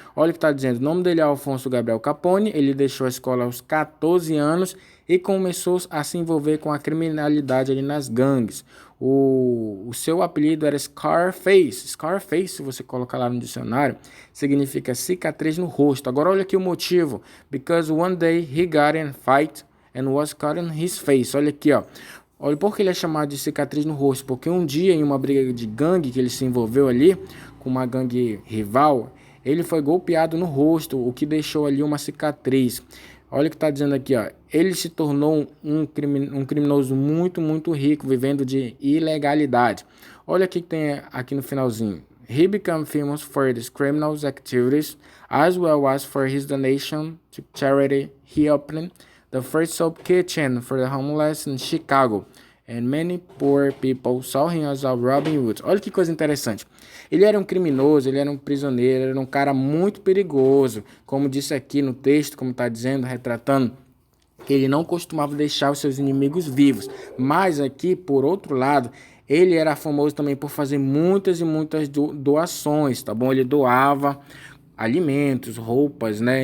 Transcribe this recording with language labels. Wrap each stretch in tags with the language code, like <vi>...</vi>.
<pt>Olha o que tá dizendo. O nome dele é Alfonso Gabriel Capone. Ele deixou a escola aos 14 anos e começou a se envolver com a criminalidade ali nas gangues. O seu apelido era Scarface. Scarface, se você colocar lá no dicionário, significa cicatriz no rosto. Agora olha aqui o motivo.</pt> <en>Because one day he got in a fight and was cut in his face.</en> <pt>Olha aqui, ó. Olha por que ele é chamado de cicatriz no rosto. Porque um dia, em uma briga de gangue que ele se envolveu ali, com uma gangue rival, ele foi golpeado no rosto, o que deixou ali uma cicatriz. Olha o que está dizendo aqui, ó. Ele se tornou um criminoso muito, muito rico, vivendo de ilegalidade. Olha o que tem aqui no finalzinho.</pt> <en>He became famous for his criminal activities, as well as for his donation to charity. He opened the first soap kitchen for the homeless in Chicago. and many poor people saw him as a Robin Hood.</en> <pt>Olha que coisa interessante. Ele era um criminoso, ele era um prisioneiro, ele era um cara muito perigoso. Como disse aqui no texto, como está dizendo, retratando, que ele não costumava deixar os seus inimigos vivos. Mas aqui, por outro lado, ele era famoso também por fazer muitas e muitas doações, tá bom? Ele doava alimentos, roupas, né?</pt>